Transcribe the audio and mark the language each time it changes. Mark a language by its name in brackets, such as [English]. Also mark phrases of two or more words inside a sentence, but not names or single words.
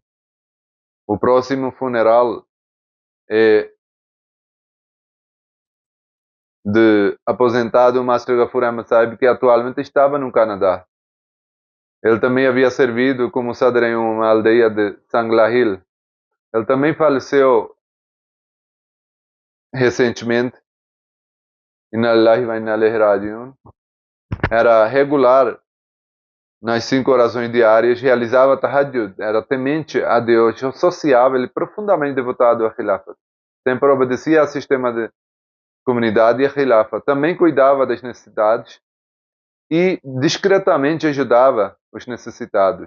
[Portuguese] O próximo funeral é de aposentado Master Ghaffur Ahmad Sahib, que atualmente estava no Canadá. Ele também havia servido como sadr em uma aldeia de Sangla Hill. Ele também faleceu recentemente. [Arabic] إنا لله وإنا إليه راجعون. [Portuguese] Era regular nas 5 orações diárias, realizava tahajjud, era temente a Deus, sociável e profundamente devotado a Khilafat. Sempre obedecia ao sistema de comunidade e a Khilafat. Também cuidava das necessidades e discretamente ajudava os necessitados.